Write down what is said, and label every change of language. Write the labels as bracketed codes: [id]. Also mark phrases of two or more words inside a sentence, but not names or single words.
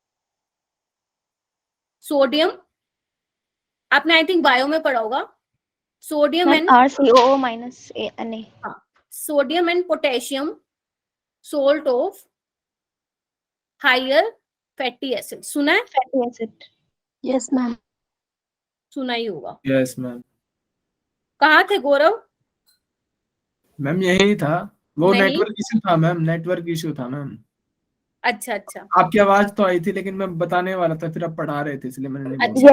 [hi] सोडियम, आपने [en] I think [hi] बायो में पढ़ा होगा। [en] sodium and RCOO minus Na. हाँ, sodium and potassium salt of higher fatty acid, [hi] सुना है? [en] Fatty acid. Yes, ma'am. [hi] सुना ही होगा। [en] yes ma'am. [hi] कहाँ थे गौरव? मैम यही था, वो नहीं। [en] network issue [hi] था मैम, [en] network issue [hi] था मैम। अच्छा अच्छा आपकी आवाज तो आई थी, लेकिन मैं बताने वाला था, फिर आप पढ़ा रहे थे, इसलिए मैंने नहीं अच्छा।